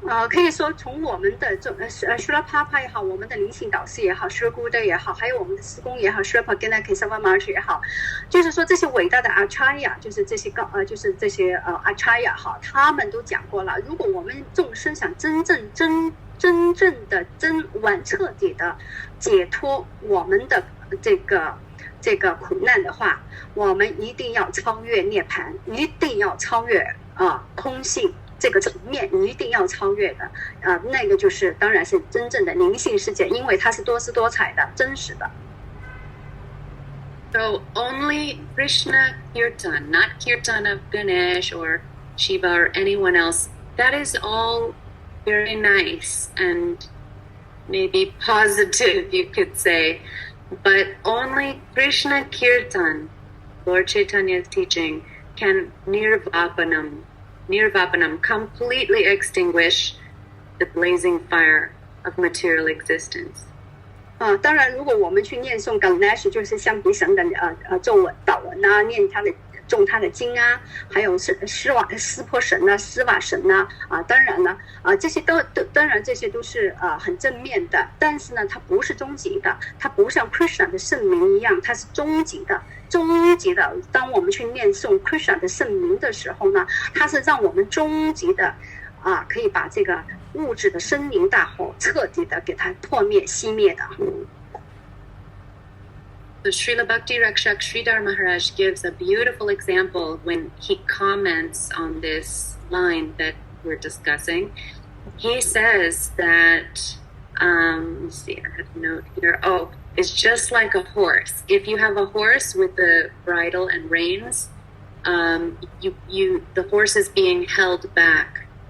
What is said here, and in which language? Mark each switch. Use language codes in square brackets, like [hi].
[zh] 可以说从我们的Srila Prabhupada 也好，我们的灵性导师也好，Srila Gurudev 也好，还有我们的师公也好，Srila Prabhupada Kesava Maharaj 也好，就是说这些伟大的 Acharya， 就是这些Acharya 哈，他们都讲过了，如果我们众生想真正的彻底的解脱我们的这个苦难的话，我们一定要超越涅槃，一定要超越空性。这个层面你一定要超越的那个就是当然是真正的灵性世界，因为它是多姿多彩的，真实的。 [en] So only Krishna Kirtan, not Kirtan of Ganesh or Shiva or anyone else, that is all very nice and maybe positive, you could say, but only Krishna Kirtan, Lord Chaitanya's teaching, can nirvapanam completely extinguish the blazing fire of material existence. [zh] 当然，如果我们去念诵 Ganesh， 就是香比神的咒文祷文啊，念他的诵他的经啊，还有湿婆神啊、施瓦神啊，当然了，这些当然这些都是很正面的，但是呢，它不是终极的，它不像 Krishna 的圣名一样，它是终极的。终极的，当我们去念诵 Krishna 的圣名的时候呢，它是让我们终极的可以把这个物质的生灵大火彻底的给它破灭熄灭的。 [en] So Srila Bhakti Rakshak Sridhar Maharaj gives a beautiful example when he comments on this line that we're discussing. He says that, let's see, I have a note here. Oh, it's just like a horse. If you have a horse with the bridle and reins, the horse is being held back.